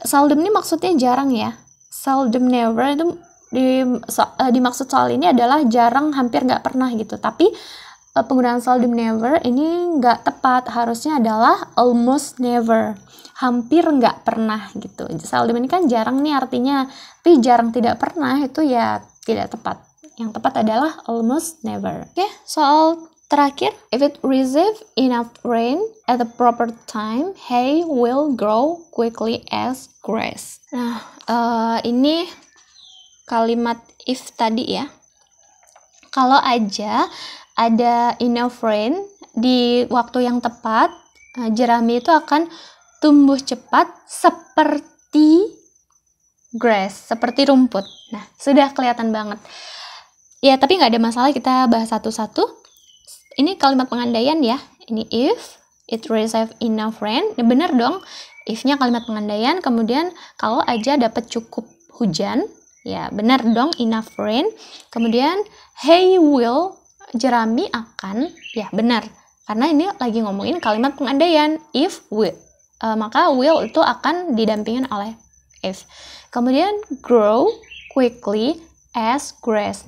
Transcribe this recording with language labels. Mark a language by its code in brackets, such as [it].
[id] Seldom ini maksudnya jarang ya. Seldom never itu dimaksud soal ini adalah jarang, hampir nggak pernah gitu. Tapi penggunaan seldom never ini nggak tepat. Harusnya adalah almost never. Hampir nggak pernah gitu. Seldom ini kan jarang nih artinya. Tapi jarang tidak pernah itu ya tidak tepat. Yang tepat adalah almost never. Oke, soal terakhir, [en] if it receive enough rain at the proper time, hay will grow quickly as grass. [id] Nah, ini kalimat if tadi ya. Kalau aja ada [en] enough rain [id] di waktu yang tepat, jerami itu akan tumbuh cepat seperti grass, seperti rumput. Nah, sudah kelihatan banget. Ya, tapi nggak ada masalah, kita bahas satu-satu. Ini kalimat pengandaian ya. Ini [en] if it receive enough rain. [id] Ini benar dong. If-nya kalimat pengandaian. Kemudian kalau aja dapat cukup hujan, ya benar dong, [en] enough rain. [id] Kemudian [en] hay will, [id] jerami akan, ya benar. Karena ini lagi ngomongin kalimat pengandaian. If will, maka will itu akan didampingin oleh if. Kemudian [en] grow quickly as grass.